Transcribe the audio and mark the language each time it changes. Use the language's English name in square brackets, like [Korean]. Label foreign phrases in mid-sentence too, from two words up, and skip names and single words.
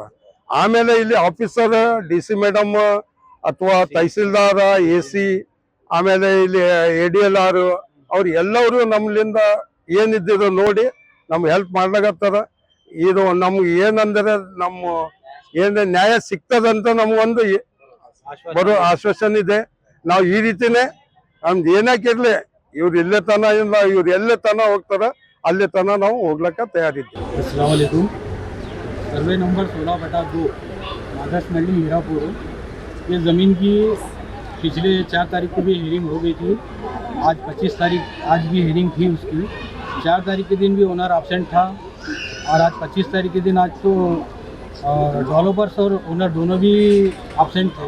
[Kannada] ಆಮೇಲೆ ಇಲ್ಲಿ ಆಫೀಸರ್ DC ಮೇಡಮ್ ಅಥವಾ ತಹಸೀಲ್ದಾರ, AC, ಆಮೇಲೆ ಇಲ್ಲಿ ADLR ಅವ್ರು ಎಲ್ಲವರು ನಮ್ಲಿಂದ ಏನಿದ್ದು ನೋಡಿ ನಮ್ಗೆ ಹೆಲ್ಪ್ ಮಾಡ್ಲಾಗತ್ತಾರ. ಇದು ನಮ್ಗೆ ಏನಂದ್ರೆ ನಮ್ಮ ಏನ ನ್ಯಾಯ ಸಿಗ್ತದಂತ ನಮ್ಗೊಂದು ಬರೋ ಆಶ್ವಾಸನೆ ಇದೆ. ನಾವು ಈ ರೀತಿನೇ ನಮ್ದು ಏನಾಕಿರ್ಲಿ ಇವ್ರು ಇಲ್ಲೇ ತನ ಇಲ್ಲ, ಇವ್ರು ಎಲ್ಲೇ ತನ ಹೋಗ್ತಾರ ಅಲ್ಲೇ ತನ ನಾವು ಹೋಗ್ಲಕ್ಕ ತಯಾರಿದ್ದೀವಿ. [Arabic] السلام عليكم. [Hindi] सर्वे नंबर 16/2 मादरसनहल्ली हीरापुर, ये ज़मीन की पिछले 4 तारीख को भी हियरिंग हो गई थी। आज 25 तारीख आज भी हियरिंग थी उसकी। 4 तारीख के दिन भी [English] owner absent [Hindi] था और आज 25 तारीख के दिन आज तो डेवलपर्स और ओनर दोनों भी एब्सेंट थे।